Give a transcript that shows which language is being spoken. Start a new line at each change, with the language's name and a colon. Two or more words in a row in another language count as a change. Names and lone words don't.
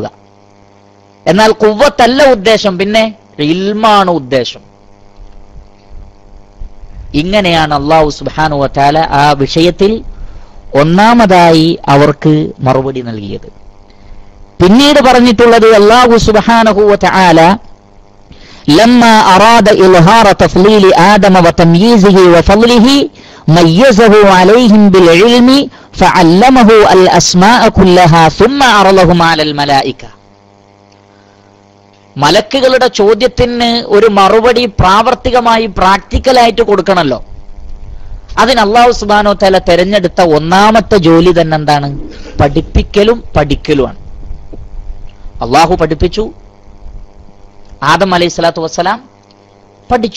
Malayalam: എന്നാൽ കുവ്വത്തല്ല ഉദ്ദേശം, പിന്നെ ഇൽമാണ് ഉദ്ദേശം. ഇങ്ങനെയാണ്
Arabic: الله سبحانه وتعالى
Malayalam: ആ വിഷയത്തിൽ ഒന്നാമതായി അവർക്ക് മറുപടി നൽകിയത്. പിന്നീട് പറഞ്ഞിട്ടുള്ളത്
Arabic: الله سبحانه وتعالى لما أراد إظهار تفضيل آدم وتمييزه وفضله ميزه عليهم بالعلم فعلمه الأسماء كلها ثم عرضهم على الملائكة.
Malayalam: മലക്കുകളുടെ ചോദ്യത്തിന് ഒരു മറുപടി പ്രാവർത്തികമായി പ്രാക്ടിക്കലായിട്ട് കൊടുക്കണമല്ലോ. അതിന്
Arabic: الله سبحانه وتعالى
Malayalam: തെരഞ്ഞെടുത്ത ഒന്നാമത്തെ ജോലി തന്നെ എന്താണ്? പഠിപ്പിക്കലും പഠിക്കലുമാണ്. അല്ലാഹു പഠിപ്പിച്ചു, ആദം
Arabic: عليه الصلاة والسلام
Malayalam: പഠിച്ചു.